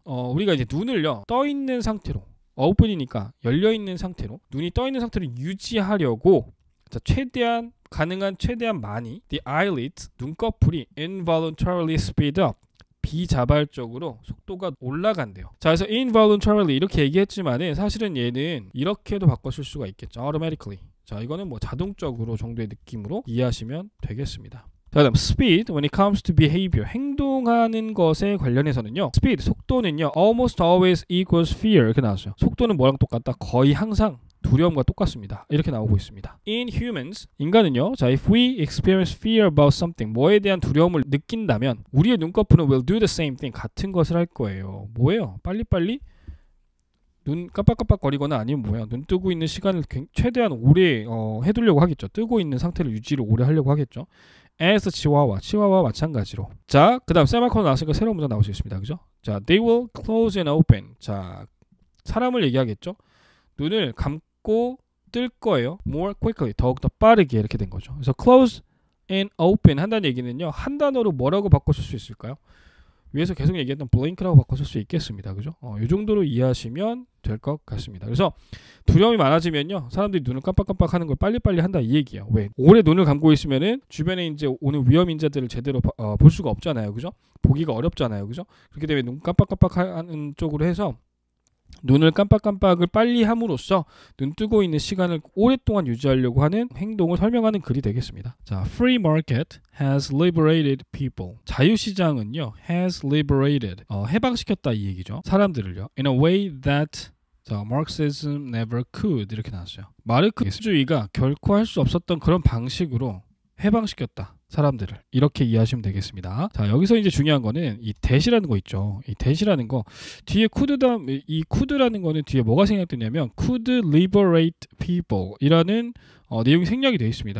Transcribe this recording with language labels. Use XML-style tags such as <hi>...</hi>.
<ko>우리가 이제 눈을요 떠 있는 상태로, open이니까 열려 있는 상태로, 눈이 떠 있는 상태로 유지하려고, 자, 최대한 가능한 최대한 많이</ko> <en>the eyelids,</en> <ko>눈꺼풀이</ko> <en>involuntarily speed up,</en> <ko>비자발적으로 속도가 올라간대요. 자, 그래서 involuntarily 이렇게 얘기했지만은 사실은 얘는 이렇게도 바꿔 쓸 수가 있겠죠.</ko> <en>automatically.</en> <ko>자, 이거는 뭐 자동적으로 정도의 느낌으로 이해하시면 되겠습니다.</ko> <en>자, 그다음 speed when it comes to behavior,</en> <ko>행동하는 것에 관련해서는요,</ko> <en>speed 속도는요 almost always equals fear</en> <ko>이렇게 나왔어요. 속도는 뭐랑 똑같다? 거의 항상 두려움과 똑같습니다. 이렇게 나오고 있습니다.</ko> <en>In humans,</en> <ko>인간은요,</ko> <en>자, if we experience fear about something,</en> <ko>뭐에 대한 두려움을 느낀다면 우리의 눈꺼풀은</ko> <en>will do the same thing,</en> <ko>같은 것을 할 거예요. 뭐예요? 빨리빨리 눈 깜빡깜빡거리거나 아니면 뭐야, 눈 뜨고 있는 시간을 최대한 오래 해두려고 하겠죠. 뜨고 있는 상태를 유지를 오래 하려고 하겠죠. as 치와와 마찬가지로. 자, 그 다음 세마코너 나왔으니까 새로운 문장 나올 수 있습니다. 그죠?</ko> <en>자, they will close and open.</en> <ko>자, 사람을 얘기하겠죠. 눈을 감고 뜰 거예요.</ko> <en>more quickly,</en> <ko>더욱더 빠르게, 이렇게 된 거죠. 그래서 close and open 한다는 얘기는요, 한 단어로 뭐라고 바꿔 쓸 수 있을까요? 위에서 계속 얘기했던 blink라고 바꿔 쓸 수 있겠습니다. 그죠? 이 정도로 이해하시면 될 것 같습니다. 그래서 두려움이 많아지면요, 사람들이 눈을 깜빡깜빡 하는 걸 빨리빨리 한다 이 얘기예요. 왜? 오래 눈을 감고 있으면은 주변에 이제 오는 위험 인자들을 제대로 볼 수가 없잖아요. 그죠? 보기가 어렵잖아요. 그죠? 그렇기 때문에 눈 깜빡깜빡 하는 쪽으로 해서 눈을 깜빡깜빡을 빨리 함으로써 눈 뜨고 있는 시간을 오랫동안 유지하려고 하는 행동을 설명하는 글이 되겠습니다.</ko> <en>자, free market has liberated people.</en> <ko>자유시장은요,</ko> <en>has liberated,</en> <ko>해방시켰다 이 얘기죠. 사람들을요.</ko> <en>in a way that Marxism never could.</en> <ko>이렇게 나왔어요. 마르크스주의가 결코 할 수 없었던 그런 방식으로 해방시켰다. 사람들을. 이렇게 이해하시면 되겠습니다. 자, 여기서 이제 중요한 거는 이 that이라는 거 있죠. 이 that이라는 거 뒤에 이 could라는 거는 뒤에 뭐가 생략되냐면</ko> <en>could liberate people</en> <ko>이라는 내용이 생략이 되어 있습니다.</ko>